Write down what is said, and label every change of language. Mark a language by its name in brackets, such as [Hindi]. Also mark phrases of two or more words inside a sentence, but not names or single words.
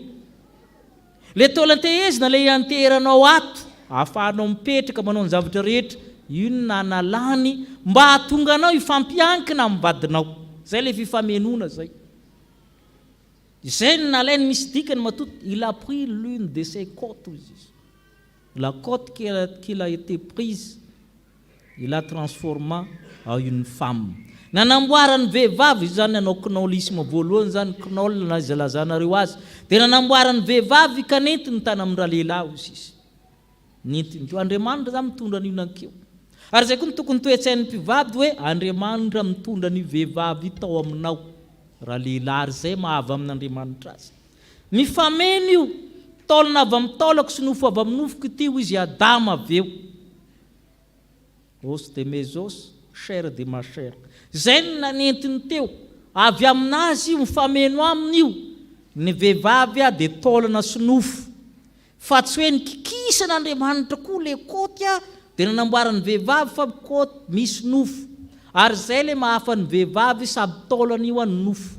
[Malagasy] Le taolan-tehezina le ianteranao ato ahafahanao mipetraka manao ny zavatra rehetra, io na nalany mba hahatonga anao ifampiankina amin'ny vadinao. Zay le fifamenona zay. Zay no nalainy misy dikany matoto, [French] il a pris l'une de ses côtes. La côte qu'il a été prise, il a transformé en une femme. [Malagasy] Nanamboarany vehivavy zany nanao knolisme voalohany zany, knol na zalazanareo azy. Dia nanamboarany vehivavy ka nentiny tany amin'ny raha lehilahy izy. Nentiny teo Andriamanitra zany mitondra an'io nankeo. Ary zay koa ny tokony toe-tsain'ny mpivady hoe Andriamanitra mitondra ny vehivavy tao aminao. Raha lehilahy zay mahavy amin'Andriamanitra azy. Mifameno io, taolana avy amin'ny taolako sy nofo avy amin'ny nofoko ity izy Adama avy eo. [French] Os de mes os, chair de ma chair. [Malagasy] Zay no nanentiny teo. Avy aminazy io mifameno aminy io. Ny vehivavy dia taolana sy nofo. Fa tsy hoe nikikisan'Andriamanitra koa le kôty dia nanamboarany vehivavy fa kôty misy nofo. Ary zay le mahafa ny vehivavy sady taolana io any nofo.